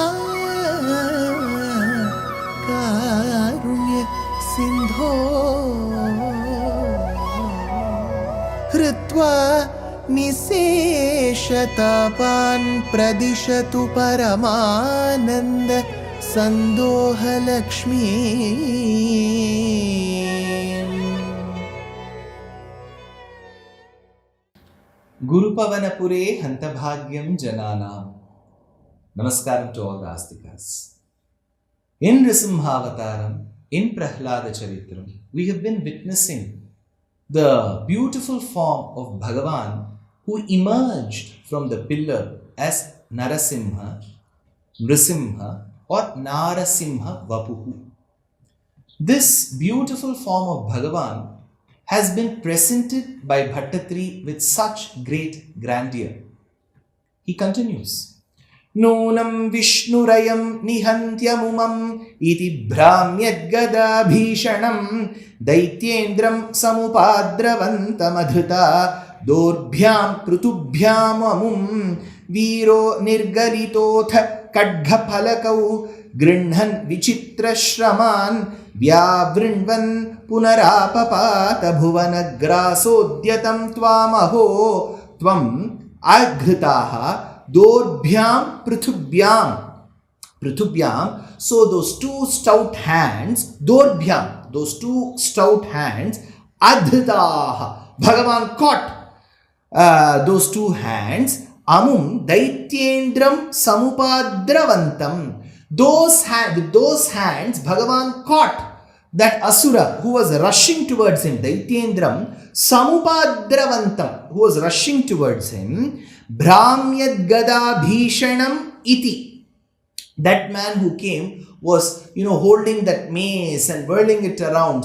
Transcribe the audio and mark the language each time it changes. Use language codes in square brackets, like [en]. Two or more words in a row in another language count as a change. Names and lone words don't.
[sa] कारुण्य सिंधो हृत्वा निशेषतापान् प्रदिशतु परमानन्द सन्दोहलक्ष्मी गुरुपवनपुरे हन्तभाग्यं जनानाम्. [en] Namaskaram to all the Astikas. In Nrisimha Avataram, in Prahlada Charitram, we have been witnessing the beautiful form of Bhagavan who emerged from the pillar as Narasimha, Nrisimha or Narasimha Vapuhu. This beautiful form of Bhagavan has been presented by Bhaṭṭatiri with such great grandeur. He continues, [sa] नूनं विष्णुरयं निहन्त्यमुमम् इति भ्राम्यद्गदा भीषणं दैत्येन्द्रं समुपद्रवन्तमधृथा दोर्भ्यां पृथुभ्याम् अमुं वीरो निर्गलितोऽथ खड्गफलकौ गृह्णन् विचित्र श्रमान् व्यावृण्वन् पुनरापपात भुवनग्रासोद्यतं त्वामहो त्वं अधृथाः दोर्भ्यां पृथुभ्याम्. [en] So those two stout hands, dorbhyam, those two stout hands, adhritaha, Bhagavan caught those two hands, [sa] अमुं दैत्येन्द्रं समुपद्रवन्तम्. [en] With those hands, Bhagavan caught that asura who was rushing towards him, [sa] दैत्येन्द्रं, समुपद्रवन्तम्, [en] who was rushing towards him, [sa] भ्राम्यद् गदा भीषणम् इति. [en] That man who came was, holding that mace and whirling it around.